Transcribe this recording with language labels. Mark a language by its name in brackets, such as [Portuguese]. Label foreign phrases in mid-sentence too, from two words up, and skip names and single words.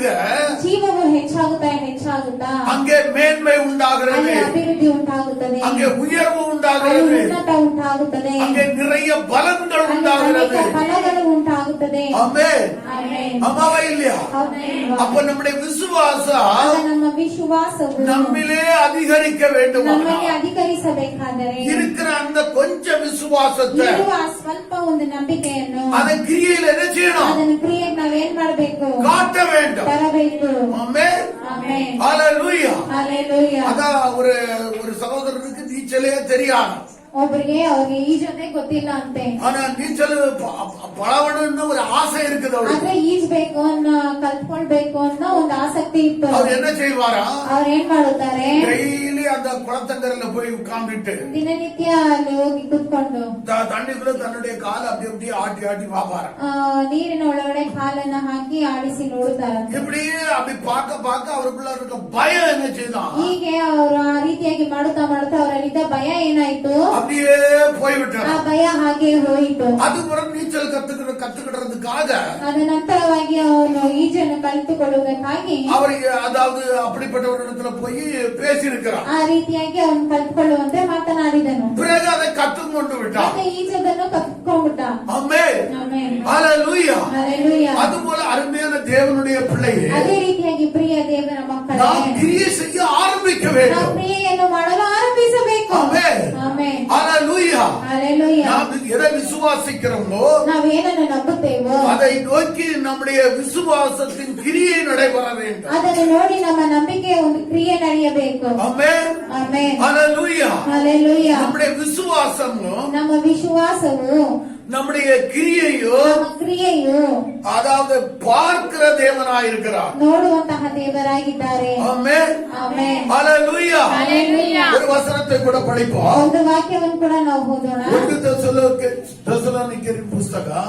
[Kannada] ಜೀವವು ಹೆಚ್ಚಾಗುತ್ತಾ [Tamil] அங்கே மேன்மை உண்டாகிறது, [Kannada] ಅಲ್ಲಿ ಅಭಿವೃದ್ಧಿ ಉಂಟಾಗುತ್ತದೆ, [Tamil] அங்கே ಉயர்வு [Kannada] ಅಲ್ಲಿ [Tamil] உண்டாகிறது, [Kannada] ಉನ್ನತ ಉಂಟಾಗುತ್ತದೆ, [Tamil] அங்கே நிறைய பலன்கள் [Kannada] ಅಲ್ಲಿ [Tamil] உண்டாகிறது. [Kannada] ಅನೇಕ ಫಲಗಳು ಉಂಟಾಗುತ್ತದೆ. [Tamil] ஆமென். [Kannada] ಆಮೆನ್. [Tamil] அம்மாவா இல்லையா? [Kannada] ಹೌದಲ್ವಾ? [Tamil] அப்ப நம்முடைய விசுவாசம் [Kannada] ಆಗ ನಮ್ಮ ವಿಶ್ವಾಸವು [Tamil] நம்மிலே அதிகரிக்க வேண்டும். [Kannada] ನಮ್ಮಲ್ಲಿ ಅಧಿಕರಿಸಬೇಕಾದರೆ [Tamil] இருக்கிற அந்த கொஞ்ச விசுவாசத்தை [Kannada] ಇರುವ ಆ ಸ್ವಲ್ಪ ಒಂದು ನಂಬಿಕೆಯನ್ನು [Tamil] அதை கிரியையில என்ன செய்யணும்? [Kannada] ಅದನ್ನು ಕ್ರಿಯೆಗೆ ನಾವೇನ್ ಮಾಡಬೇಕು? [Tamil] காட்ட வேண்டும். [Kannada] ತರಬೇಕು. [Tamil] ஆமென். [Kannada] ಆಮೆನ್. [Tamil] ஹalleluya. [Kannada] ಹalleluya. [Tamil] அதான் ஒரு சகோதரனுக்கு நீச்சலே தெரியாது. [Kannada] ಒಬ್ಬರಿಗೆ ಅವ್ರಿಗೆ ಈಜೋದೇ ಗೊತ್ತಿಲ್ಲ ಅಂತೆ. [Tamil] ஆனா நீச்சல் பழவணும்னு ஒரு ஆசை இருக்குது அவருக்கு. [Kannada] ಆದ್ರೆ ಈಜ್ಬೇಕು ಅನ್ನೋ ಕಲ್ತ್ಕೊಳ್ಬೇಕು ಅನ್ನೋ ಒಂದು ಆಸಕ್ತಿ ಇತ್ತು. [Tamil] அவர் என்ன செய்வாரா? [Kannada] ಅವ್ರು ಏನ್ ಮಾಡುತ್ತಾರೆ? [Tamil] டெய்லி அந்த குளத்தங்கரையில போய் உட்கார்ந்துட்டு [Kannada] ದಿನನಿತ್ಯ ಅಲ್ಲಿ ಹೋಗಿ ಕುತ್ಕೊಂಡು [Tamil] தண்ணிக்குள்ள தன்னுடைய காலை அப்படி அப்படியே ஆட்டி ஆட்டி பாப்பாரு. [Kannada] ನೀರಿನ ಒಳಗಡೆ ಕಾಲನ್ನ ಹಾಕಿ ಆಡಿಸಿ ನೋಡುತ್ತಾರೆ. [Tamil] இப்படி அப்படி பார்க்க பார்க்க அவருக்குள்ள இருக்க பயம் என்ன செய்தான்? [Kannada] ಹೀಗೆ ಅವರು ಆ ರೀತಿಯಾಗಿ ಮಾಡುತ್ತಾ ಮಾಡುತ್ತಾ ಅವರಲ್ಲಿದ್ದ ಭಯ ಏನಾಯ್ತು? [Tamil] அப்படியே போய்விட்டார். [Kannada] ಆ ಭಯ ಹಾಗೆ ಹೋಯಿತು. [Tamil] அதுக்கப்புறம் நீச்சல் கத்துக்கிடுறதுக்காக [Kannada] ಅದ ನಂತರವಾಗಿ ಅವನು ಈಜನ್ನು ಕಲಿತುಕೊಳ್ಳುವುದಕ್ಕಾಗಿ [Tamil] அவருக்கு அதாவது அப்படிப்பட்ட ஒரு இடத்துல போய் பேசியிருக்கிறார். [Kannada] ಆ ರೀತಿಯಾಗಿ ಅವನು ಕಲಿತುಕೊಳ್ಳುವಂತೆ ಮಾತನಾಡಿದನು. [Tamil] பிறகு அதை கற்றுக்கொண்டு விட்டார். [Kannada] ಮತ್ತೆ ಈಜದನ್ನು ಕಲಿತುಕೊಂಡ್ಬಿಟ್ಟ. [Tamil] ஆமென். [Kannada] ಆಮೆನ್. [Tamil] ஹalleluya. ஹalleluya. அதுபோல அருமையான தேவனுடைய பிள்ளையே, [Kannada] ಅದೇ ರೀತಿಯಾಗಿ ಪ್ರಿಯ ದೇವರ ಮಕ್ಕಳೇ, [Tamil] நாம் கிரியை செய்ய ஆரம்பிக்க [Kannada] ನಾವು [Tamil] வேண்டும். [Kannada] ಕ್ರಿಯೆಯನ್ನು ಮಾಡಲು ಆರಂಭಿಸಬೇಕು. [Tamil] ஆமென். [Kannada] ಆಮೆನ್. [Tamil] ஹalleluya. ஹalleluya. நாம் எதை விசுவாசிக்கிறோமோ [Kannada] ನಾವೇನನ್ನು ನಂಬುತ್ತೇವೋ [Tamil] அதை நோக்கி நம்முடைய விசுவாசத்தின் கிரியை நடைபெற வேண்டும். [Kannada] ಅದನ್ನು ನೋಡಿ ನಮ್ಮ ನಂಬಿಕೆಯ ಒಂದು ಕ್ರಿಯೆ ನಡೆಯಬೇಕು. [Tamil] ஆமென். [Kannada] ಆಮೆನ್. [Tamil] ஹalleluya. ஹalleluya. நம்முடைய விசுவாசமும் [Kannada] ನಮ್ಮ ವಿಶ್ವಾಸವು [Tamil] நம்முடைய கிரியையோ [Kannada] ನಮ್ಮ ಕ್ರಿಯೆಯು [Tamil] அதாவது பார்க்கிற தேவனாயிருக்கிறார். [Kannada] ನೋಡುವಂತಹ ದೇವರಾಗಿದ್ದಾರೆ. [Tamil] ஆமென். [Kannada] ಆಮೆನ್. [Tamil] ஹalleluya. ஹalleluya. ஒரு வசனத்தை கூட படிப்போம். [Kannada] ಒಂದು ವಾಕ್ಯವನ್ನು ಕೂಡ ನಾವು ಓದೋಣ. [Tamil] 1 தெசலோனிக்கேயரின் புஸ்தகம்